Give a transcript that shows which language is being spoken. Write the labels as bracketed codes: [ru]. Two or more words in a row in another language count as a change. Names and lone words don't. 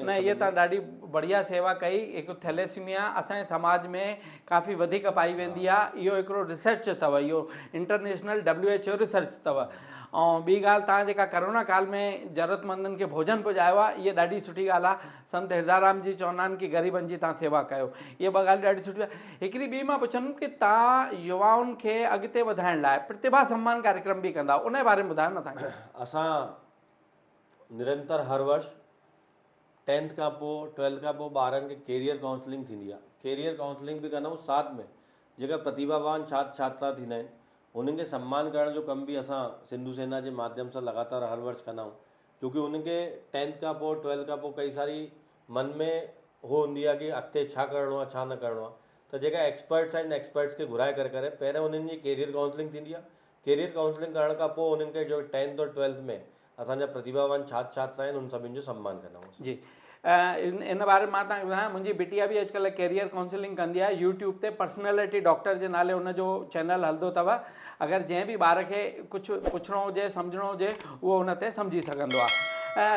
[sd] न, इहे तव्हां ॾाढी बढ़िया सेवा कई। हिकु थैलेसीमिया असांजे समाज में काफ़ी वधीक पाई वेंदी आहे, इहो हिकिड़ो रिसर्च अथव, इहो [en] international WHO research [sd] अथव। ऐं ॿी ॻाल्हि, तव्हां जेका करोना काल में ज़रूरतमंदनि खे भोजन पहुचायो आहे, इहा ॾाढी सुठी ॻाल्हि आहे। संत हिरदाराम जी चवंदा आहिनि कि ग़रीबनि जी तव्हां सेवा कयो, इहा ॿ ॻाल्हि ॾाढी सुठी आहे। हिकिड़ी ॿी मां पुछंदुमि कि तव्हां युवाउनि खे अॻिते वधाइण लाइ प्रतिभा सम्मान कार्यक्रम बि कंदा, उन जे बारे में ॿुधायो न तव्हांखे। असां निरंतर हर वर्ष 10th खां पोइ 12th खां पोइ ॿारनि खे [en] career counseling [sd] थींदी आहे, [en] career counseling [sd] बि कंदा आहियूं। साथ में जेका प्रतिभावान छात्र छात्रा थींदा आहिनि उन्हनि खे सम्मान करण जो कम बि असां सिंधु सेना जे माध्यम सां लगातार हर वर्ष कंदा आहियूं, छोकी उन्हनि खे 10th खां पोइ 12th खां पोइ कई सारी मन में हो हूंदी आहे कि अॻिते छा करिणो आहे, छा न करिणो आहे। त जेका एक्सपर्ट्स आहिनि, एक्सपर्ट्स खे घुराए करे पहिरियों उन्हनि जी [en] career counseling [sd] थींदी आहे। [en] career counseling [sd] करण खां पोइ उन्हनि खे जो 10th और 12th में असांजा प्रतिभावान छात्र छात्रा आहिनि उन सभिनि जो सम्मान कंदा आहियूं। जी, इन बारे में मां तव्हांखे ॿुधायां, मुंहिंजी बिटिया बि अॼुकल्ह [en] career counseling [sd] कंदी आहे। यूट्यूब ते पर्सनैलिटी डॉक्टर जे नाले हुनजो चैनल हलंदो अथव। अगरि जंहिं बि ॿार खे कुझु पुछिणो हुजे, सम्झणो हुजे, उहो हुन ते सम्झी सघंदो आहे।